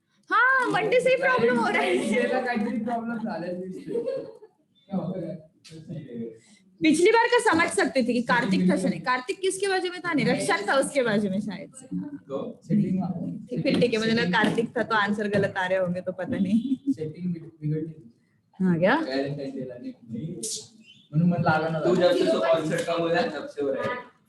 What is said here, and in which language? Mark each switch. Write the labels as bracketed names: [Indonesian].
[Hindi] हाँ मंडे से ही प्रॉब्लम हो रहा है. [Marathi] त्याला काहीतरी प्रॉब्लेम झालेला दिसतोय. [Hindi] पिछली बार का समझ सकते थे कि कार्तिक था, नहीं कार्तिक किसके बाजू में था, नहीं रक्षण था उसके बाजू में शायद से. तो [English] setting [Hindi] फिर ठीक है, मुझे लगा कार्तिक था तो आंसर गलत आ रहे होंगे, तो पता नहीं. [Marathi] सेटिंग बिघडली. [Hindi] हाँ क्या? [Marathi] व्हॅलेंटाईन डे ला नाही म्हणून मन लागना. [Hindi] तू जब से कॉन्सर्ट का बोला तब से हो रहा है.